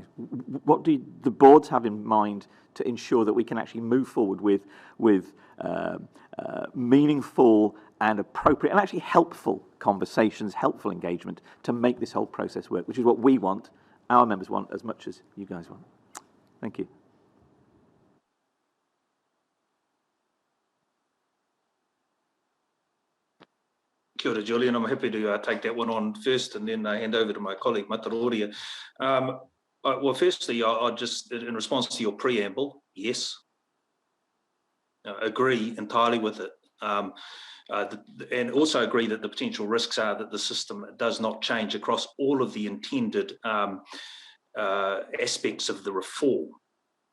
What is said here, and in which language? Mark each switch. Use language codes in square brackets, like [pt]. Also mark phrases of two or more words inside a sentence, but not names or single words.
[en] What do the boards have in mind to ensure that we can actually move forward with meaningful and appropriate and actually helpful conversations, helpful engagement to make this whole process work, which is what we want, our members want, as much as you guys want. Thank you. [mi] Kia ora, Julian. [en] I'm happy to take that one on first and then hand over to my colleague, Mataroria. Well, firstly, I'll just, in response to your preamble, yes, agree entirely with it. And also agree that the potential risks are that the system does not change across all of the intended aspects of the reform.